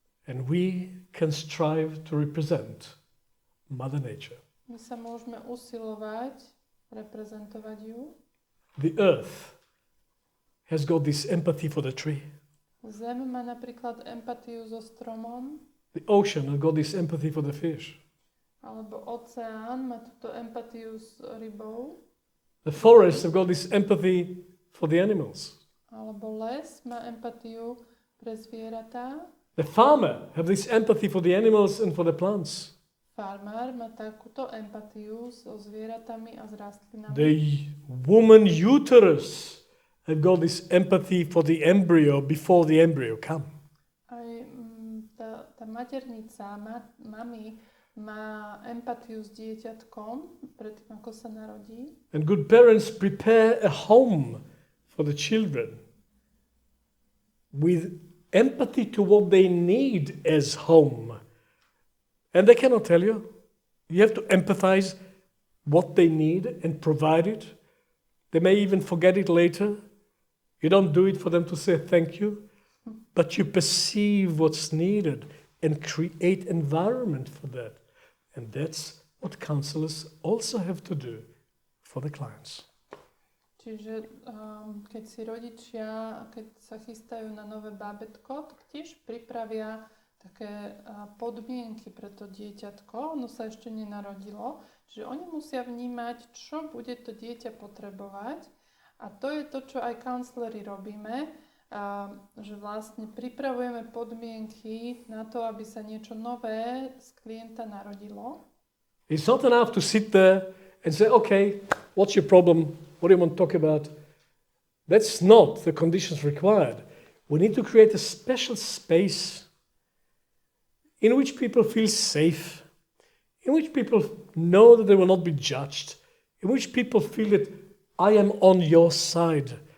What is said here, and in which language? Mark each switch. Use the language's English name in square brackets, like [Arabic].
[English] And we can strive to represent Mother Nature. [Slovak] My sa môžeme usilovať, reprezentovať ju. [English] The earth has got this empathy for the tree. [Slovak] Zem má napríklad empatiu so stromom. [English] The ocean has got this empathy for the fish. [Slovak] Alebo oceán má túto empatiu s rybou. [English] The forests have got this empathy for the animals. [Slovak] Alebo les má empatiu pre zvieratá. [English] The farmer has this empathy for the animals and for the plants. [Slovak] Farmár má takúto empatiu so zvieratami a s rastlinami. [English] The woman uterus has got this empathy for the embryo before the embryo comes. [Slovak] Aj tá maternica, mami, má empatiu s dieťatkom, predtým ako sa narodí. [English] And good parents prepare a home for the children with empathy to what they need as home. And they cannot tell you. You have to empathize what they need and provide it. They may even forget it later. You don't do it for them to say thank you, but you perceive what's needed and create environment for that. And that's what counselors also have to do for the clients. [Slovak] Čiže keď si rodičia, keď sa chystajú na nové bábätko, tak tiež pripravia také podmienky pre to dieťatko, ono sa ešte nenarodilo, že oni musia vnímať, čo bude to dieťa potrebovať. A to je to, čo aj counseleri robíme, že vlastne pripravujeme podmienky na to, aby sa niečo nové z klienta narodilo. [English] It's not enough to sit there and say, okay, what's your problem? What do you want to talk about? That's not the conditions required. We need to create a special space in which people feel safe, in which people know that they will not be judged, in which people feel that I am on your side.